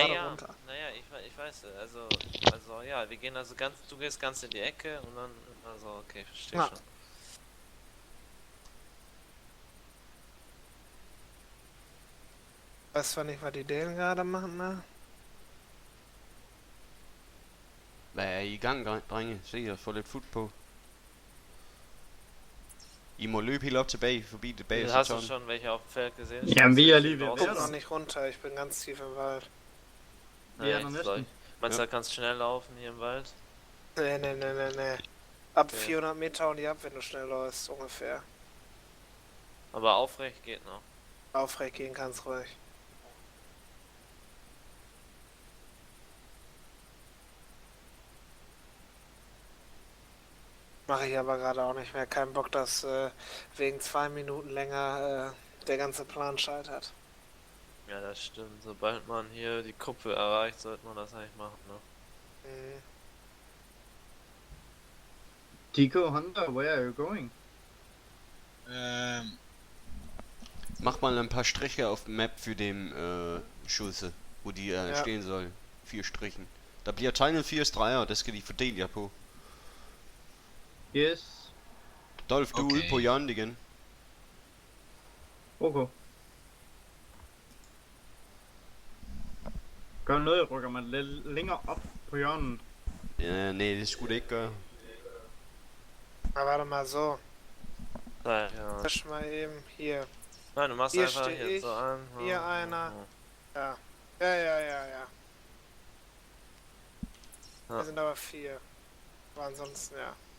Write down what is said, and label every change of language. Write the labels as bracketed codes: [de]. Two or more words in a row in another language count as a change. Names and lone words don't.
[de] gerade ja. runter. Naja, ich weiß, also ja, wir gehen also ganz, du gehst ganz in die Ecke und dann, also okay, verstehe Ja. schon. Weiß zwar nicht, was die Dänen gerade machen, ne? [da] Hvad er I i gang, drenge? Se, jeg får lidt fut på. I må løbe helt op tilbage, forbi det bagerste [de] Hast du [da] tårn. [de] schon welche auf dem Feld gesehen? Ja, wir Kannst du lieben die Ich Ja. guck raus- noch nicht runter, ich bin ganz tief im Wald. [da] Vi er [de] Nee, der ich glaub, [da] næsten. [de] meinst du, Ja. da kannst du schnell laufen hier im Wald? Nee. Ab Okay. 400 Meter und die ab, wenn du schnell läufst, ungefähr. Aber aufrecht geht noch. Aufrecht gehen kannst ruhig. Mache ich aber gerade auch nicht mehr. Kein Bock, dass wegen 2 Minuten länger der ganze Plan scheitert. Ja, das stimmt. Sobald man hier die Kuppe erreicht, sollte man das eigentlich machen, ne? Mhm. [en] Tico, Hunter, where are you going? [de] Mach mal ein paar Striche auf dem Map für den Schulze, wo die Ja. stehen soll. 4 Strichen. [da] Der bliver tegnet 4 streger, og det skal de fordele jer på. Yes. Dolf, du er ude Okay. på hjørnet igen. Okay. Gør noget, jeg rykker mig lidt længere op på hjørnet. Ja, nej, det skulle det ikke gøre. [de] Na, warte mal so. Da, ja. Wisch mal eben hier. Nein, du machst Hier einfach steh hier ich, so an. hier einer. Ja. Ja. Ja. Wir sind aber 4. Aber ansonsten, ja.